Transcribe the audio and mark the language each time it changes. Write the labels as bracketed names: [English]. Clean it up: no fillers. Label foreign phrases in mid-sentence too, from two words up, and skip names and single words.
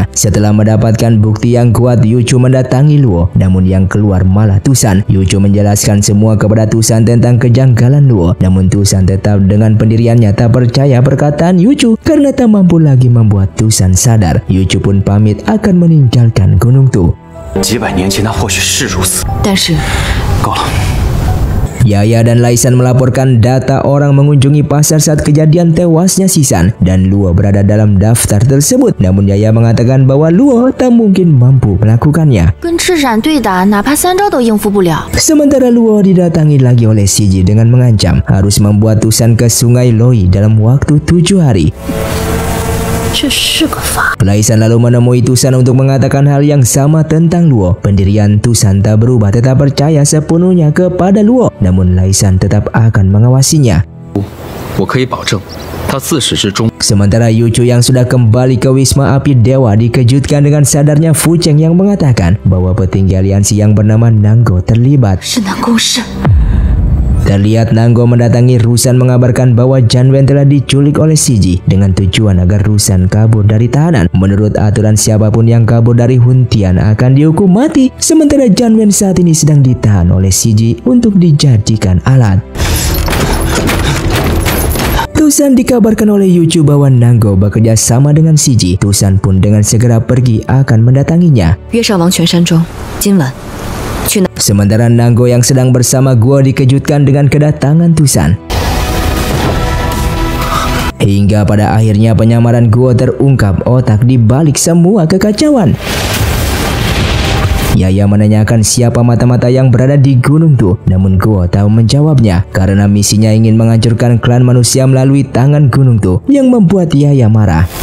[Indonesian] Setelah mendapatkan bukti yang kuat, Yuchu mendatangi Luo, namun yang keluar malah Tusan. Yuchu menjelaskan semua kepada Tusan tentang kejanggalan Luo, namun Tusan tetap dengan pendiriannya tak percaya perkataan Yuchu karena tak mampu lagi membuat Tusan sadar. Yuchu pun pamit akan meninggalkan gunung Tu. [Chinese] 几百年前他或许是如此，但是够了。 [Indonesian] Yaya dan Laisan melaporkan data orang mengunjungi pasar saat kejadian tewasnya Sisan dan Luo berada dalam daftar tersebut. Namun Yaya mengatakan bahwa Luo tak mungkin mampu melakukannya. [Chinese] 跟赤闪对打，哪怕3招都应付不了。 [Indonesian] Sementara Luo didatangi lagi oleh Shiji dengan mengancam harus membuat Tusan ke sungai Loi dalam waktu 7 hari. [Chinese] 这是个法。 [Indonesian] Laisan lalu menemui Tusan untuk mengatakan hal yang sama tentang Luo. Pendirian Tusan tak berubah, tetap percaya sepenuhnya kepada Luo. Namun Laisan tetap akan mengawasinya. [Chinese] 我可以保证，他自始至终。 [Indonesian] Sementara Yuchu yang sudah kembali ke Wisma Api Dewa dikejutkan dengan sadarnya Fu Cheng yang mengatakan bahwa petinggi aliansi yang bernama Nanggo terlibat. [Chinese] 是南宫氏。 [Indonesian] Terlihat Nanggo mendatangi Rusan mengabarkan bahwa Janwen telah diculik oleh Shiji dengan tujuan agar Rusan kabur dari tahanan. Menurut aturan siapapun yang kabur dari Huntian akan dihukum mati. Sementara Janwen saat ini sedang ditahan oleh Shiji untuk dijadikan alat. Tusan dikabarkan oleh Yuchu bahwa Nanggo bekerja sama dengan Shiji. Tusan pun dengan segera pergi akan mendatanginya. [Chinese] 约上王权山庄，今晚去那。 [Indonesian] Sementara Nanggo yang sedang bersama Guo dikejutkan dengan kedatangan Tusan. Hingga pada akhirnya penyamaran Guo terungkap otak di balik semua kekacauan. Yaya menanyakan siapa mata-mata yang berada di gunung Tu, namun Guo tahu menjawabnya karena misinya ingin menghancurkan klan manusia melalui tangan gunung Tu yang membuat Yaya marah.